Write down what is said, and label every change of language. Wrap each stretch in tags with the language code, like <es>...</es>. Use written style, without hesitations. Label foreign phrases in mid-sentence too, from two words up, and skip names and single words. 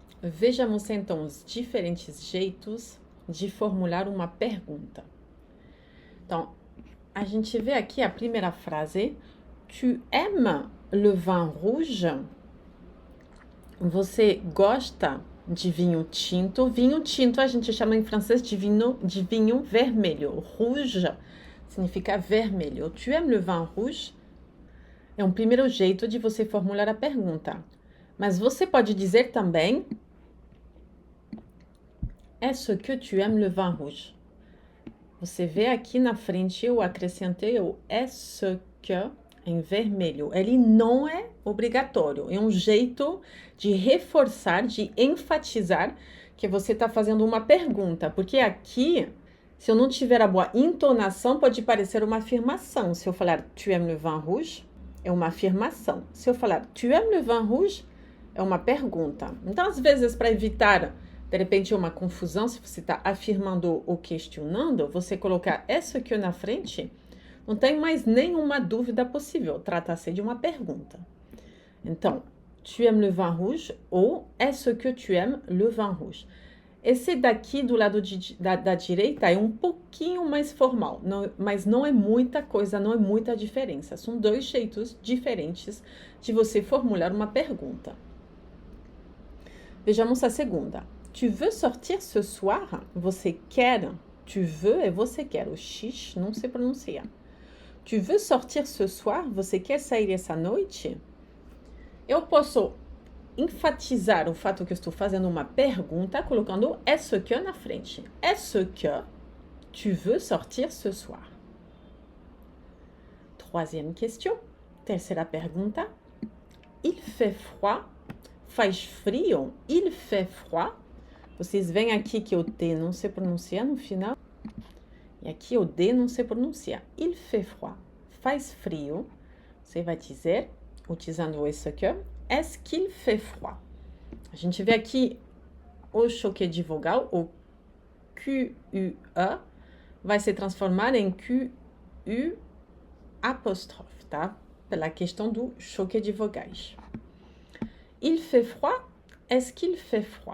<pt>Vejamos então os diferentes jeitos de formular uma pergunta. Então, a gente vê aqui a primeira frase.</pt> <fr>Tu aimes le vin rouge?</fr> <pt>Você gosta de vinho tinto? Vinho tinto a gente chama em francês de vinho vermelho. Rouge significa vermelho.</pt> <fr>Tu aimes le vin rouge?</fr> <pt>É um primeiro jeito de você formular a pergunta. Mas você pode dizer também:</pt> <fr>Est-ce que tu aimes le vin rouge?</fr> <pt>Você vê aqui na frente eu acrescentei o</pt> <fr>est-ce que</fr> <pt>em vermelho. Ele não é obrigatório. É um jeito de reforçar, de enfatizar que você está fazendo uma pergunta. Porque aqui, se eu não tiver a boa entonação, pode parecer uma afirmação. Se eu falar</pt> <fr>tu aimes le vin rouge,</fr> <pt>é uma afirmação. Se eu falar</pt> <fr>tu aimes le vin rouge,</fr> <pt>é uma pergunta. Então, às vezes, para evitar, de repente, uma confusão, se você está afirmando ou questionando, você colocar</pt> <fr>est-ce que</fr> <pt>na frente, não tem mais nenhuma dúvida possível. Trata-se de uma pergunta. Então,</pt> <fr>tu aimes le vin rouge ou est-ce que tu aimes le vin rouge?</fr> <pt>Esse daqui do lado da direita é um pouquinho mais formal, mas não é muita coisa, não é muita diferença. São dois jeitos diferentes de você formular uma pergunta. Vejamos a segunda.</pt> <fr>Tu veux sortir ce soir?</fr> <pt>Você quer.</pt> <fr>Tu veux</fr> <pt>é você quer. O X não se pronuncia.</pt> <fr>Tu veux sortir ce soir?</fr> <pt>Você quer sair essa noite? Eu posso enfatizar o fato que eu estou fazendo uma pergunta colocando</pt> <fr>est-ce que</fr> <pt>na frente.</pt> <fr>Est-ce que tu veux sortir ce soir? Troisième question.</fr> <pt>Terceira pergunta.</pt> <fr>Il fait froid?</fr> <pt>Faz frio?</pt> <fr>Il fait froid?</fr> <pt>Vocês veem aqui que o T não se pronuncia no final. E aqui o D não se pronuncia.</pt> <fr>Il fait froid.</fr> <pt>Faz frio. Você vai dizer, utilizando o</pt> <fr>est-ce que, est-ce qu'il fait froid?</fr> <pt>A gente vê aqui o choque de vogal, o QUE, vai se transformar em QU apóstrofe, tá? Pela questão do choque de vogais.</pt> <fr>Il fait froid? Est-ce qu'il fait froid?</fr>